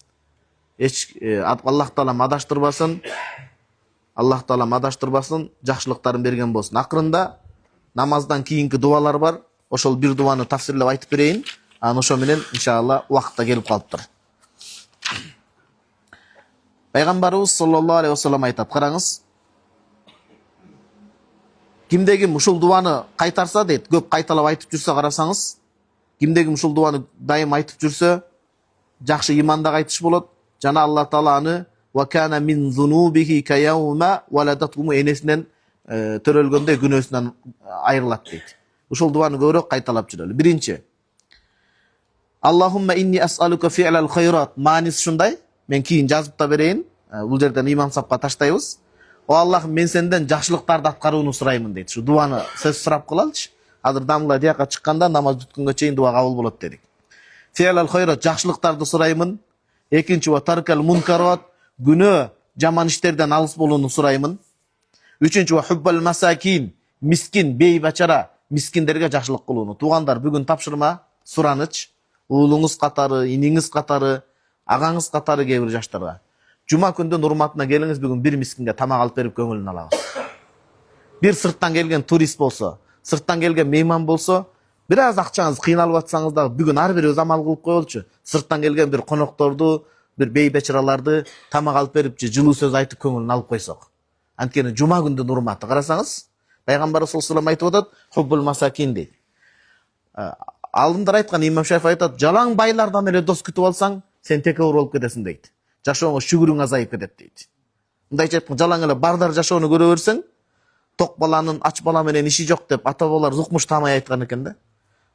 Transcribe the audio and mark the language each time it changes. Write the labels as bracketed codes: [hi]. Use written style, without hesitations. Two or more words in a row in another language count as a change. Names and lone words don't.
[ky] Аллах Таалам адаштырбасын. Аллах Таалам адаштырбасын, жакшылыктарын берген болсун. Акырында намаздан кийинки дуалар бар. Ошол бир дуаны тафсирлеп айтып берейин. Аны ошо менен иншалла убакытта келип калыптыр. Пайгамбарыбыз [ar] صلى الله عليه وسلم [ky] айтат, караңыз. Кимде ким ушул дуаны кайтарса дейт, көп кайталап айтып жүрсө карасаңыз, кимде ким ушул дуаны дайым айтып жүрсө, жакшы иманда кайтыш болот. Жана Аллах Таала аны [ar] وكان من ذنوبه كيوم ولدتهم, [ky] энесинен төрөлгөндөй күнөөсүнөн айрылат дейт. Ушул дуаны көбүрөөк кайталап жүрөлү. Биринчи, [ar] اللهم إني أسألك فعل الخيرات. [ky] Маанис ушундай. Мен кийин жазып да берейин. Бул жерден имам сапка таштайбыз. О Аллах, мен сенден жакшылыктарды аткарууну сураймын дейт. Шу дуаны сөз сурап кылалычы. Азыр дамла дияка чыкканда намаз бүткөнгө чейин дуа кабыл болот дедик. [ar] فعل الخيرات, [ky] жакшылыктарды сураймын. Экинчи, [ar] وترك المنكرات, [ky] күнөө жаман иштерден алыс болууну сураймын. Үчүнчү, [ar] وحب المساكين, мискин, [ky] бейбачара, мискиндерге жакшылык кылууну. Туугандар, бүгүн тапшырма, сураныч. Уулуңуз катары, иниңиз катары, агаңыз катары кээ бир жаштарга. Жума күндүн урматына келиңиз, бүгүн бир мискинге тамак алып берип көңүлүн алабыз. Бир сырттан келген турист болсо, сырттан келген мейман болсо, бир аз акчаңыз кыйналып атсаңыз да, бүгүн ар бирибиз амал кылып коелучу. Сырттан келген бир конокторду, бир бейбечараларды тамак алып берип, жылуу сөз айтып көңүлүн алып койсок. Анткени жума күндүн урматы, карасаңыз, пайгамбар [ar] صلى الله عليه وسلم [ky] айтып атат, [ar] حب المساكين [ky] дейт. Алымдар айткан, имам Шафи айтат, жалаң байлардан эле дос күтүп алсаң, сен текебир болуп кетесиң дейт. Жашооңо шүгүрүң азайып кетет дейт. Мындайча айтканда, жалаң эле бардар жашоону көрө берсең, ток баланын ач бала менен иши жок деп ата бабалар укмуш таамай айткан экен да.